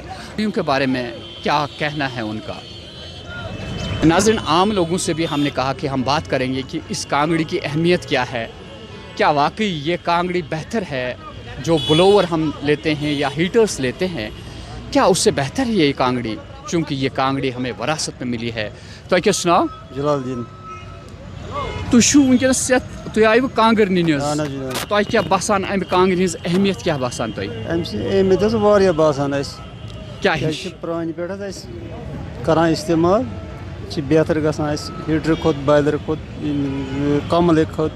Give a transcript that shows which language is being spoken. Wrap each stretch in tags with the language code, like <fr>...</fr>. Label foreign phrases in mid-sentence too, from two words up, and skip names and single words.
<ur>کانگڑیوں کے بارے میں کیا کہنا ہے ان کا؟ ناظرین عام لوگوں سے بھی ہم نے کہا کہ ہم بات کریں گے کہ اس کانگڑی کی اہمیت کیا ہے. کیا واقعی یہ کانگڑی بہتر ہے جو بلوور ہم لیتے ہیں یا ہیٹرز لیتے ہیں, کیا اس سے بہتر ہے یہ کانگڑی چونکہ یہ کانگڑی ہمیں وراثت میں ملی ہے؟ تو کیا سناؤ جلال الدین.</ur> <ks>تُہۍ چھُو وٕنکٮ۪نس یَتھ تُہۍ آیوٕ کانٛگٕر نِنہِ حظ, تۄہہِ کیٛاہ باسان اَمہِ کانٛگرِ ہِنٛز اہمیت کیٛاہ باسان تۄہہِ؟ اَمہِ سۭتۍ اہمیت حظ واریاہ باسان اَسہِ. کیٛاہ کیٛازِ ہِش؟ چھِ پرٛانہِ پٮ۪ٹھ حظ اَسہِ کران اِستعمال چھِ بہتر گژھان اَسہِ ہیٖٹرٕ کھۄتہٕ بایلَر کھۄتہٕ کَملہِ کھۄتہٕ.</ks>